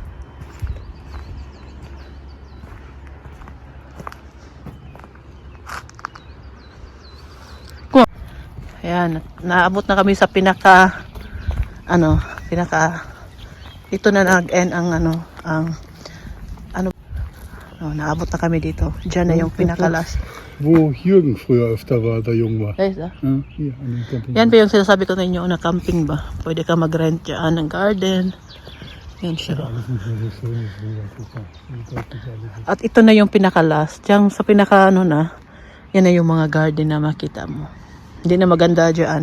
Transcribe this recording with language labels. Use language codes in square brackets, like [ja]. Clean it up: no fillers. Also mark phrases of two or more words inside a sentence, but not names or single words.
[tl] Ayan, naabot na kami sa ito na nag-end ang naabot na kami dito. Diyan na yung pinakalas. [de] Wo Jürgen früher öfter war, der jung war. [tl] Guys, [de] Ja, hier an dem Camping. [tl] yan ba yung sinasabi ko sa inyo na camping ba? Pwede ka mag-rent dyan ng garden. Yan siya. At ito na yung pinakalas. Diyan sa pinaka yan na yung mga garden na makita mo. Hindi na maganda dyan.